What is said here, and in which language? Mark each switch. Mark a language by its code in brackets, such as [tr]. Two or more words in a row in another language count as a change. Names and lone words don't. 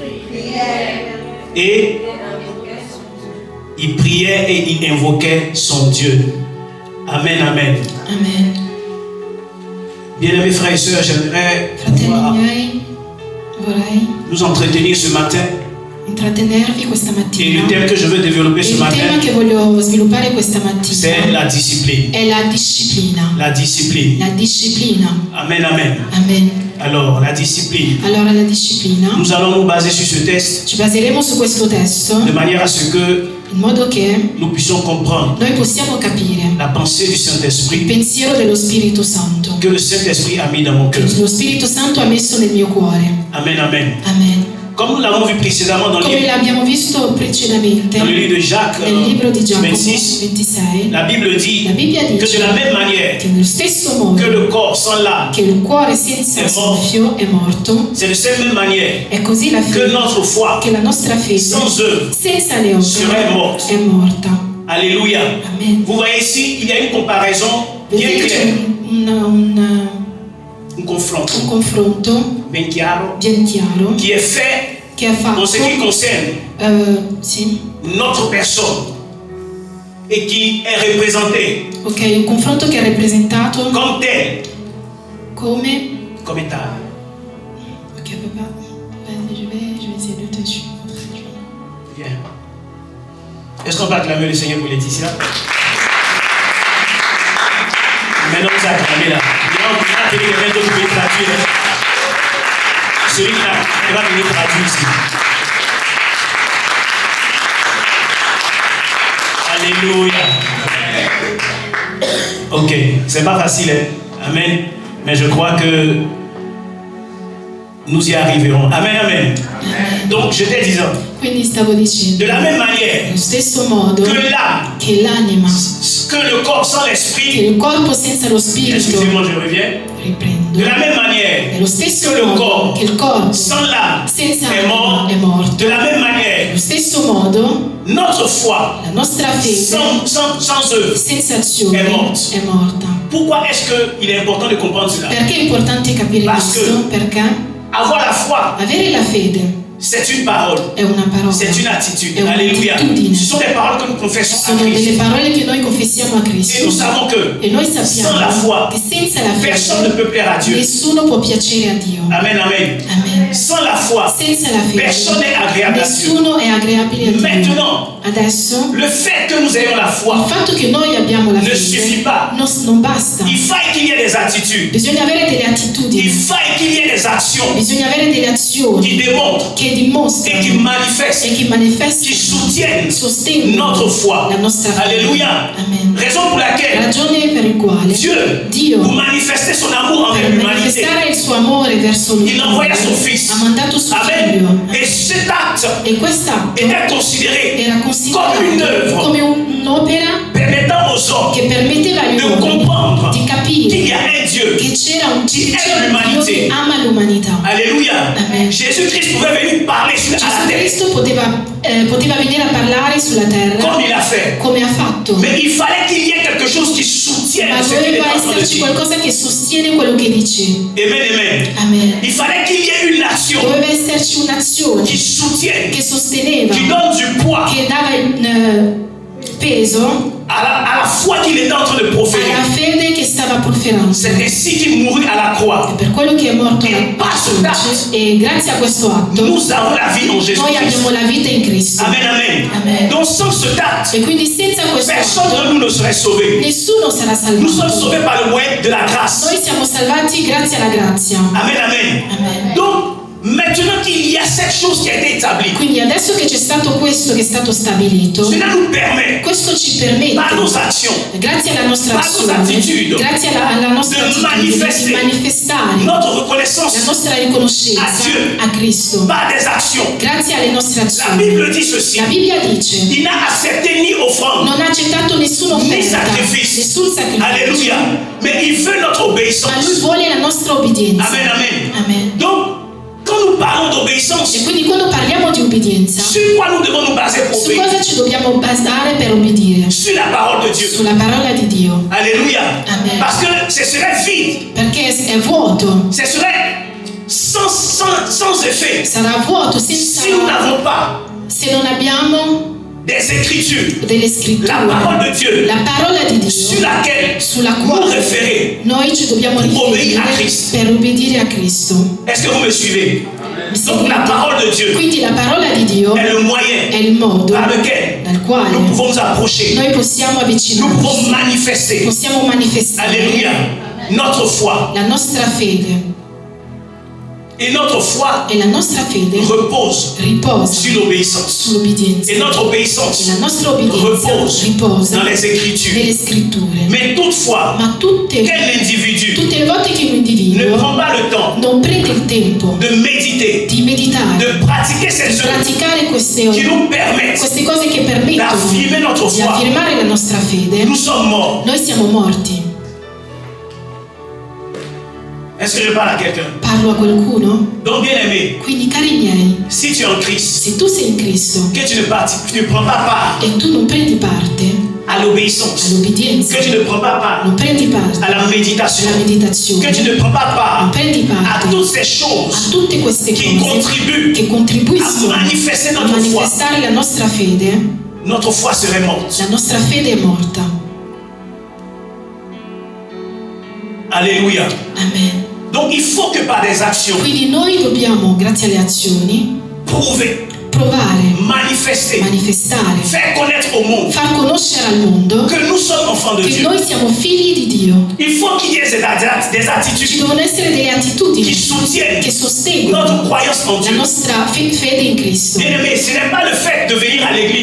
[fr] Et il priait et il invoquait son Dieu. Amen, amen. [it] Amen. [fr] Bien-aimés frères et sœurs, j'aimerais nous entretenir ce matin. [it] Intrattenervi questa [fr] Et [it] mattina. [fr] le thème que je veux développer ce [it] Il [fr] matin, [it] tema che voglio sviluppare questa [fr] c'est [it] mattina [fr] la discipline. [it] è la disciplina. [fr] La discipline. [it] La disciplina. [fr] Amen, amen. [it] Amen. [fr] Alors, la discipline. [it] Allora la disciplina. [fr] Nous allons nous baser sur ce texte [it] Ci baseremo su questo testo [fr] de manière à ce que [it] in modo che [fr] nous puissions comprendre [it] noi possiamo capire [fr] la pensée du [it] il [fr] Saint-Esprit [it] pensiero dello Spirito Santo [fr] que le Saint-Esprit a mis dans mon [it] che [fr] cœur. [it] lo Spirito Santo ha messo nel mio cuore. [fr] Amen, amen. [it] Amen. [fr] Comme nous l'avons vu précédemment dans [it] Come [fr] le [it] l'abbiamo visto precedentemente [fr] livre de Jacques [it] nel libro di Giacomo [fr] 26, [it] 26, [fr] la Bible dit [it] la Bibbia [fr] que [it] dice [fr] de la même manière [it] che nello stesso modo [fr] que le corps sans l'âme, [it] che il cuore senza soffio è morto, [fr] c'est de cette même manière [it] è così la [fr] que [it] fede, [fr] notre foi [it] che la nostra fede [fr] sans œuvre [it] senza le [fr] serait [it] opere [fr] morte. [it] è morta. [fr] Alléluia. [it] Amen. [fr] Vous voyez ici, il y a une comparaison bien [it] Vedete [fr] claire, [it] un un confronto confronto bien chiaro ben chiaro [fr] qui est fait [it] che ha fatto [fr] en ce qui concerne [it] sì, [fr] notre personne et qui est représentée [it] ok, un confronto che ha rappresentato [fr] comme tel, [it] come [fr] état. ok papa, je vais essayer de te suivre. Bien. Est-ce qu'on va acclamer le Seigneur pour Laetitia? Maintenant, vous acclamez là. On va tenir quelqu'un d'autre pour traduire. Celui qui va venir traduire ici. Alléluia. Ok, c'est pas facile, hein? Amen. Mais je crois que nous y arriverons. Amen, amen. Donc, je te disais, [it] Quindi stavo dicendo, [fr] de la même manière [it] allo stesso modo [fr] que l'âme, [it] che l'anima, [fr] que le corps sans [it] che [fr] l'esprit, [it] il corpo senza lo spirito, [fr] excusez-moi, je reviens. [it] riprendo, [fr] De la même manière [it] nello stesso [fr] que le [it] modo [fr] corps [it] che il corpo [fr] sans l'âme [it] senza [fr] est [it] anima [fr] mort, [it] è morto, [fr] de la même manière, [it] nello stesso modo [fr] notre foi [it] la nostra fede [fr] sans œuvre [it] senza azione è morta. è morta. [fr] Pourquoi est-ce qu'il est important de comprendre cela? [it] Perché è importante capire [fr] Parce [it] questo? [fr] que- [it] Perché [fr] Avoir la foi, [it] avere la fede [fr] c'est une parole, [it] è una parola, [fr] c'est une attitude. [it] è [fr] Alléluia. [it] un'attitudine. [fr] Ce sont des paroles que nous confessons à [it] Sono delle [fr] Christ. [it] parole che noi confessiamo a [fr] Et [it] Cristo. [fr] nous savons que [it] E noi [fr] sans [it] sappiamo [fr] la foi, [it] che senza la [fr] personne ne [it] fede [fr] peut plaire à Dieu. [it] nessuno può piacere a Dio. [fr] Amen, amen. [it] Amen. [fr] Sans la foi, [it] Senza la [fr] personne n'est [it] fede [fr] agréable à Dieu. [it] nessuno è agreabile a Dio. [fr] Maintenant, [it] Adesso [fr] le fait que nous ayons la [it] il [fr] foi [it] fatto che noi abbiamo la [fr] ne [it] fede [fr] suffit pas. [it] non basta. [fr] Il faut qu'il y ait des attitudes. [it] Bisogna avere delle [fr] Il [it] attitudini, [fr] faut qu'il y ait des actions [it] bisogna avere delle [fr] qui [it] azioni [fr] démontrent [it] che [fr] et [it] dimostrano [fr] qui manifestent, [it] e che [fr] qui [it] manifestano, [fr] soutiennent [it] sostengono [fr] notre foi. [it] la nostra fede. [fr] Alléluia. [it] Amen. [fr] Raison pour laquelle [it] Ragione per il quale Dio, [fr] pour manifester son amour envers [it] per [fr] l'humanité, [it] manifestare il suo amore verso [fr] il envoya son [it] l'uomo [fr] fils. [it] ha mandato suo [fr] Amen. [it] figlio. [fr] Et cet acte [it] E quest'atto [fr] était considéré [it] era [fr] comme une [it] considerato [fr] œuvre [it] come un'opera [fr] permettant aux hommes [it] che permetteva agli [fr] de [it] uomini [fr] comprendre [it] di [fr] qu'il [it] capire [fr] y a un Dieu. [it] che c'era un [fr] Qui [it] Dio [fr] aime l'umanité. [it] che ama l'umanità. [fr] Alléluia. [it] Amen. [fr] Jésus-Christ pouvait venir parler à la [it] Gesù [fr] terre [it] Cristo poteva venire a parlare sulla terra [fr] comme il a fait. [it] come ha fatto, [fr] Mais il fallait qu'il y ait quelque chose qui soutienne [it] ma [fr] ce qu'il est [it] doveva [fr] en train de [it] esserci [fr] dire. [it] qualcosa che sostiene quello che dice. [fr] Amen, amen. [it] Amen. [fr] Il fallait qu'il y ait une action [it] Doveva esserci un'azione [fr] qui soutienne, [it] che sosteneva, [fr] qui donne du poids [it] che dava peso [fr] à la foi qu'il était en train de proférer. [it] alla fede che stava profferando. [fr] C'est ainsi qu'il mourut à la croix. [it] E per quello che è morto E alla basta. croce, e grazie a questo atto [fr] Nous avons la vie en [it] noi [fr] Jésus-Christ. [it] abbiamo la vita in Cristo. [fr] Amen, amen. [it] Amen. [fr] Donc sans cet acte, [it] E quindi senza questo [fr] personne de [it] atto [fr] nous ne serait sauvé. [it] nessuno sarà [fr] Nous sommes [it] salvato. [fr] sauvés par le moyen de la grâce. [it] Noi siamo salvati grazie alla grazia. [fr] Amen, amen. [it] Amen. [fr] Donc, maintenant qu'il y a cette chose qui a été établie, [it] Quindi adesso che c'è stato questo che è stato stabilito, [fr] cela nous permet, [it] questo ci [fr] par [it] permette, [fr] nos actions, [it] grazie alla nostra [fr] par nos [it] azione, [fr] attitudes, [it] grazie alla nostra [fr] de [it] attitudine, [fr] manifester [it] di manifestare [fr] notre [it] la [fr] reconnaissance [it] nostra riconoscenza a Dio. a Cristo, [fr] par des actions. [it] grazie alle nostre [fr] La [it] azioni. [fr] Bible dit ceci. [it] La Bibbia dice: [fr] Il n'a accepté ni offrande, [it] non ha accettato nessuna [fr] ni [it] offerta, [fr] sacrifice. [it] nessun sacrificio, [fr] Alléluia. Mais il veut notre [it] ma lui [fr] obéissance. [it] vuole la nostra obbedienza. [fr] Amen, amen. [it] Amen. [fr] Donc, quand nous parlons d'obéissance, [it] E quindi quando parliamo di obbedienza, [fr] sur quoi nous devons nous baser pour [it] su [fr] obéir? [it] cosa ci dobbiamo basare per obbedire? [fr] Sur la parole de Dieu. [it] Sulla parola di Dio. [fr] Alléluia. [it] Amen. [fr] Parce que ce serait vide. [it] Perché è vuoto, [fr] Ce serait sans effet. [it] sarà vuoto senza, [fr] Si nous n'avons pas [it] se non abbiamo [fr] des écritures, [it] delle [fr] la [it] scritture, [fr] parole de Dieu, [it] la parola di [fr] sur [it] Dio [fr] laquelle [it] sulla [fr] nous [it] quale [fr] référer. [it] noi ci dobbiamo [fr] Pour obéir [it] riferire a Cristo. per obbedire a Cristo. [fr] Est-ce que vous me suivez? [it] Mi [fr] Donc la [it] seguite? [fr] parole de Dieu [it] Quindi la parola di Dio [fr] est le moyen [it] è il modo [fr] par lequel [it] dal quale [fr] nous pouvons nous approcher, [it] noi possiamo [fr] nous pouvons [it] avvicinarci, [fr] manifester. [it] possiamo manifestare [fr] Alléluia. Notre foi. [it] la nostra fede, [fr] Et notre foi [it] e la nostra fede [fr] repose [it] riposa [fr] sur l'obéissance. [it] sull'obbedienza, [fr] Et notre [it] e [fr] obéissance [it] la nostra obbedienza [fr] repose [it] riposa [fr] dans les Écritures. [it] nelle scritture. [fr] Mais toutefois, [it] Ma [fr] quel individu [it] tutte le volte che un [fr] ne [it] individuo [fr] prend pas le temps [it] non prende il tempo [fr] de méditer, [it] di meditare, [fr] de pratiquer ces [it] di [fr] œuvres [it] praticare [fr] qui nous permettent [it] queste cose che permettono [fr] d'affirmer notre [it] di [fr] foi, [it] affermare la nostra fede, [fr] nous sommes morts. [it] noi siamo morti. [fr] Est-ce que je parle à quelqu'un? [it] Parlo a qualcuno? [fr] Donc, bien aimé, [it] Quindi, cari miei, [fr] si tu es en Christ, [it] se tu sei in Cristo [fr] que tu ne prends pas part [it] e tu non prendi parte [fr] à l'obéissance, [it] all'obbedienza, [fr] que tu ne prends pas part [it] non prendi parte [fr] à la méditation, [it] alla meditazione, [fr] que tu ne prends pas [it] non [fr] part [it] prendi [fr] à [it] parte [fr] toutes ces [it] a [fr] choses [it] tutte queste [fr] qui [it] cose [fr] contribuent [it] che [fr] à [it] contribuiscono [fr] manifester [it] a [fr] notre foi, [it] manifestare la nostra fede, [fr] notre foi serait morte. [it] la nostra fede è morta. [fr] Alléluia. [it] Amen. [fr] Donc il faut que par des actions [it] Quindi noi dobbiamo, grazie alle azioni, [fr] prouver [it] provare, [fr] manifester, [it] manifestare, [fr] faire connaître au monde [it] far conoscere al mondo [fr] que nous sommes enfants de [it] che [fr] Dieu. [it] noi siamo figli di Dio. [fr] Il faut qu'il y ait des [it] Ci [fr] attitudes [it] devono essere delle attitudini [fr] qui soutiennent [it] che sostengono [fr] notre croyance en [it] la [fr] Dieu. [it] nostra fede in Cristo. [fr] Bien-aimé, ce n'est pas le fait de venir à l'église